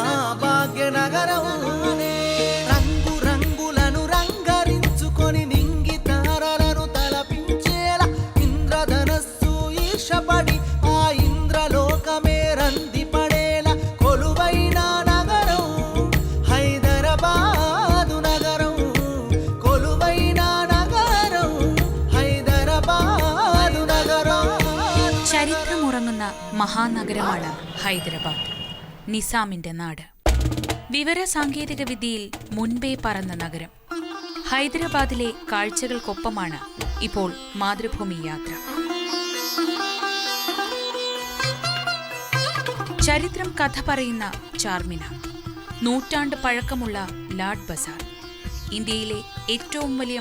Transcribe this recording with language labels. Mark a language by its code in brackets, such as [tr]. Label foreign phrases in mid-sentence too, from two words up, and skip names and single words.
[te] భాగ్య నగరం రంగు రంగులను రంగరించుకొని నింగి తారలను తలపించేలా ఇంద్రధనస్సు ఈర్షపడి ఆ ఇంద్రలోకమే రంది పడేలా కొలువైన నగరం హైదరాబాదు నగరం కొలువైన నగరం హైదరాబాదు నగరం. [ml] ചരിത്രമുറങ്ങുന്ന മഹാനഗരമാണ് ഹൈദരാബാദ്, നിസാമിന്റെ നാട്. വിവര സാങ്കേതിക വിദ്യയിൽ മുൻപേ പറന്ന നഗരം. ഹൈദരാബാദിലെ കാഴ്ചകൾക്കൊപ്പമാണ് ഇപ്പോൾ മാതൃഭൂമി യാത്ര. ചരിത്രം കഥ പറയുന്ന ചാർമിനാർ, നൂറ്റാണ്ട് പഴക്കമുള്ള ലാഡ് ബസാർ, ഇന്ത്യയിലെ ഏറ്റവും വലിയ